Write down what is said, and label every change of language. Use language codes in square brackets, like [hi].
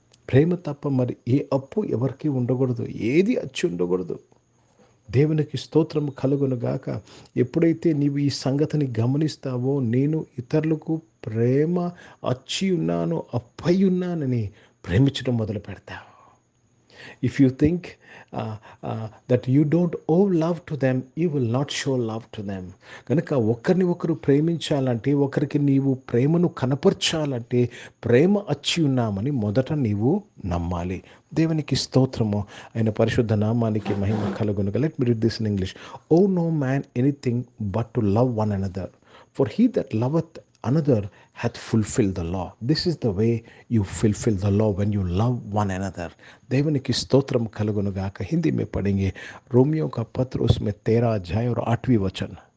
[te] ప్రేమ తప్ప మరి ఏ అప్పు ఎవరికి ఉండకూడదు, ఏది అచ్చి ఉండకూడదు. దేవునికి స్తోత్రం కలుగునుగాక. ఎప్పుడైతే నీవు ఈ సంగతిని గమనిస్తావో, నేను ఇతరులకు ప్రేమ అచ్చి ఉన్నాను, అప్పై ఉన్నానని ప్రేమించడం మొదలు పెడతావు. [en] If you think that you don't owe love to them, you will not show love to them. [te] కనుక ఒకరిని ఒకరు ప్రేమించాలంటే, ఒకరికి నీవు ప్రేమను కనపరచాలంటే, ప్రేమ అచ్చి ఉన్నామని మొదట నీవు నమ్మాలి. దేవునికి స్తోత్రము, ఆయన పరిశుద్ధ నామానికి మహిమ కలుగునుగా. [en] Let me read this in English. Owe no man anything but to love one another. For he that loveth another hath fulfilled the law. This is the way you fulfill the law, when you love one another. [te] దేవునికి స్తోత్రం కలుగునుగాక. [hi] हिंदी में पढ़ेंगे Romeo का पत्र, उसमें 13 अध्याय और 8वीं वचन.